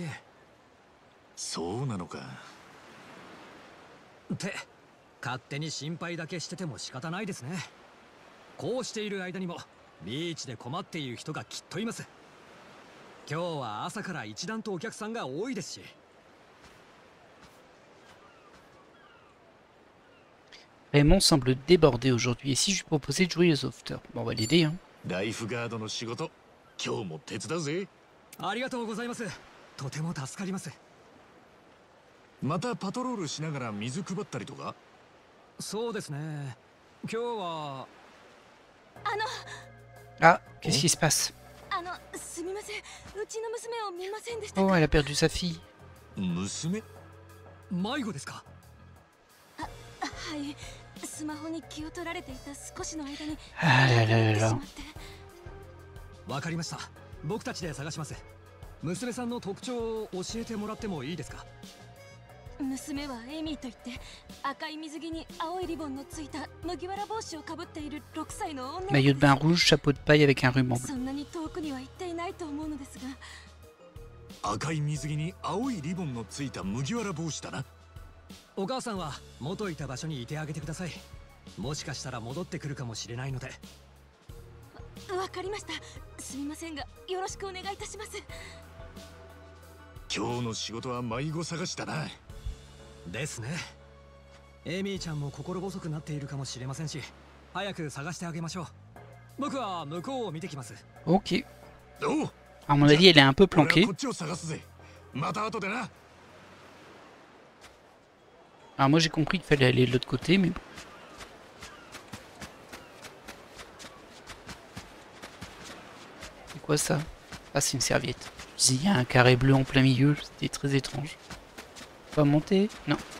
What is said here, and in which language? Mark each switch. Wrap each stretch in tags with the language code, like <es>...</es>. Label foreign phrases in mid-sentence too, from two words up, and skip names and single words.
<ja>そうなのか。って勝手に心配だけしてても仕方ないですね。こうしている間にもビーチで困っている人がきっといます。今日は朝から一段とお客さんが多いですし。</ja> <fr>Raymond semble débordé aujourd'hui. Et si je lui proposais de jouer les sauveteurs? Bon, on va l'aider, hein.</fr> <ja>ライフガードの仕事、今日も手伝うぜ。ありがとうございます。とても助かります。またパトロールしながら水配ったりとか。そうですね。今日は</ja> <fr>Ah, qu'est-ce qui se passe?</fr> <ja>すみません。うちの娘を見ませんでした。</ja> <fr>Oh, elle a perdu sa fille.</fr> <ja>娘？迷子ですか？はい。スマホに気を取られていた少しの間に。</ja> <fr>Ah là là là là.</fr> <ja>わかりました。僕たちで探します。娘さんの特徴を教えてもらってもいいですか？娘はエミーといって赤い水着に青いリボンのついた麦わら帽子をかぶっている6歳の女の子です。</ja> <fr>Maillot de bain rouge, chapeau de paille avec un ruban bleu.</fr> <ja>そんなに遠くには行っていないと思うのですが。赤い水着に青いリボンのついた麦わら帽子だな。お母さんは元いた場所にいてあげてください。もしかしたら戻ってくるかもしれないので。わかりました。すみませんがよろしくお願いいたします。今日の仕事は迷子探しだな。ですね。エミーちゃんも心細くなっているかもしれませんし、早く探してあげましょう。僕は向こうを見てきます。 Ok. おう。</ja> <fr>À mon avis, elle est un peu planquée.</fr> <ja>こっちを探すぜ。また後でな。</ja> <fr>Alors moi j'ai compris qu'il fallait aller de l'autre côté, mais bon. C'est quoi ça? Ah, c'est une serviette. Il y a un carré bleu en plein milieu, c'était très étrange. Pas monter? Non.</fr>